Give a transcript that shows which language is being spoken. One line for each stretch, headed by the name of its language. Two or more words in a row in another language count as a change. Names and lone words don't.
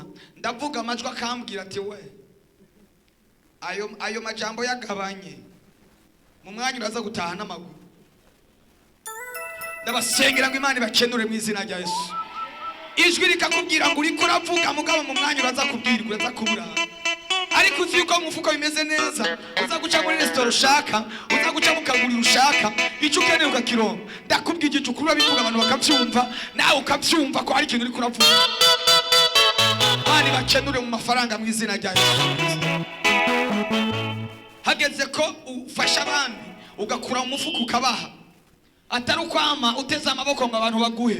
Rundi: Ndavuga amajwi akambwira ati we ayo majambo yagabanye, mu mwanya uraza gutaha n'amaguru. Ndabasengera ngo Imana ibakenure mu izina rya Yesu. Ijwi rikakubwira ngo uriko uravuga mugabo mu mwanya uraza kubwirwa, uraza kubura. Ariko uzi yuko mufuko bimeze neza, uza guca muri restaurant ushaka, uza guca mu kaguriro ushaka, icyo ukeneye ukakironka. Ndakubwira icyo ukura bivuga abantu bakabyumva, nawe ukabyumva ko hari ikintu uri kuravuga. Bani bakenure mu mafaranga mu izina rya Yesu. Hageze ko ufasha abandi ugakura mu mufuko ukabaha, atari ukwama uteze amaboko ngo abantu baguhe.